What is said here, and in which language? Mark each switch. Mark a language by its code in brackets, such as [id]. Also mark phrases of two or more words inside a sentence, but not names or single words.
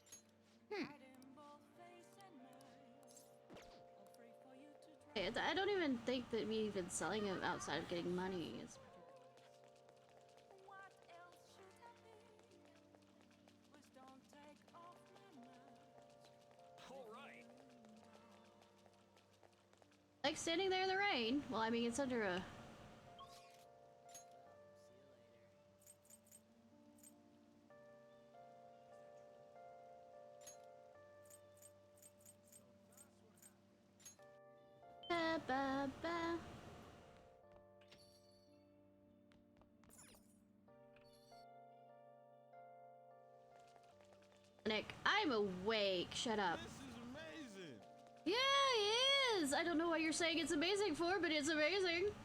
[en] I don't even think that me even selling it outside of getting money is. Like standing there in the rain. Well, I mean, it's under a. Ba, ba, ba. Nick, I'm awake. Shut up. This is amazing! Yeah, it is. I don't know what you're saying it's amazing for, but it's amazing.